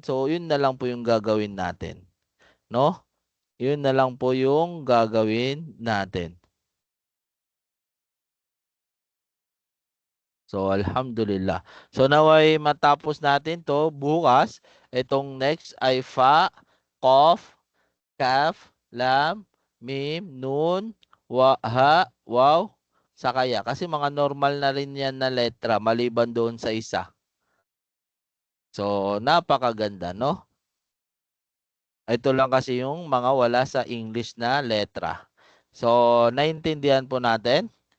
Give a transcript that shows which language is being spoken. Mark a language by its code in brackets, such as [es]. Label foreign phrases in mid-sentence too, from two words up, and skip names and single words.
[tl] So, yun na lang po yung gagawin natin. No? Yun na lang po yung gagawin natin. So, alhamdulillah. So, naway matapos natin to bukas. Itong next ay [ar] fa, qaf, kaf, lam, mim, nun, ha, wow, [tl] saka ya. Kasi mga normal na rin yan na letra maliban doon sa isa. So, napakaganda, no? Ito lang kasi yung mga wala sa English na letra. So, naintindihan po natin?